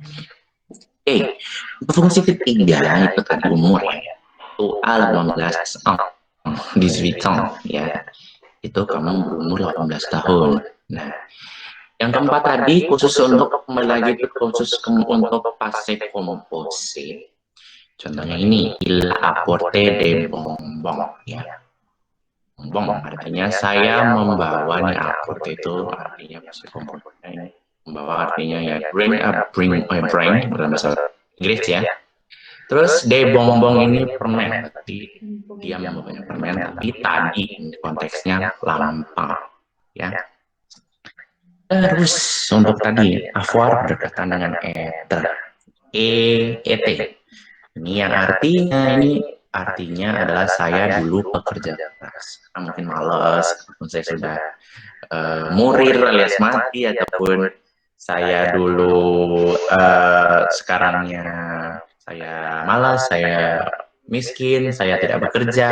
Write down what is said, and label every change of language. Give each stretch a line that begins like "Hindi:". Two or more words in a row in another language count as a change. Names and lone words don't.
Indonesian: Fungsi ketiga itu tadi umur ya. Itu A18 ya. Itu kamu berumur 18 tahun. Nah, yang keempat tadi khusus untuk lagi khusus untuk
French: passé composé.
Indonesian: Contohnya ini,
French: il apporte des bonbons ya.
Indonesian: Bonbon artinya saya membawa, nih apporte itu artinya
French: passé composé.
Indonesian: Membawa artinya ya bring dalam bahasa Inggris ya. Terus des bonbons ini permen, berarti dia membawanya permen, tapi tadi konteksnya lampau ya. Terus untuk tadi avoir berdekatan dengan être, et. Ini yang artinya adalah saya dulu pekerja keras. Mungkin malas, ataupun saya sudah murir alias mati, ataupun saya dulu sekarangnya saya malas, saya miskin, saya tidak bekerja.